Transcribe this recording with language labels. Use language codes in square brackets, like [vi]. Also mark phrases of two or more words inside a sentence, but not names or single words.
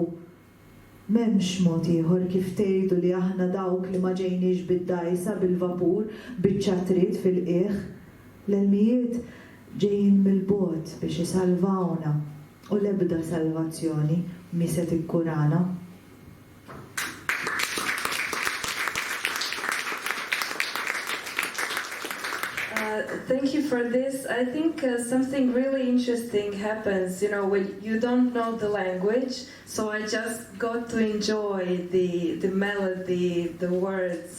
[mt] M'hemmx mod ieħor kif tgħidu li aħna dawk li ma ġejniex bid-dajsa bil-vapur, biċ-ċatriet fil-qiegħ. L-ilmijiet ġejjin mill-bogħod biex isalvawna u l-ebda salvazzjoni mi se tikkurana. [en] Thank you for this. I think something really interesting happens, when you don't know the language. So I just got to enjoy the melody, the words.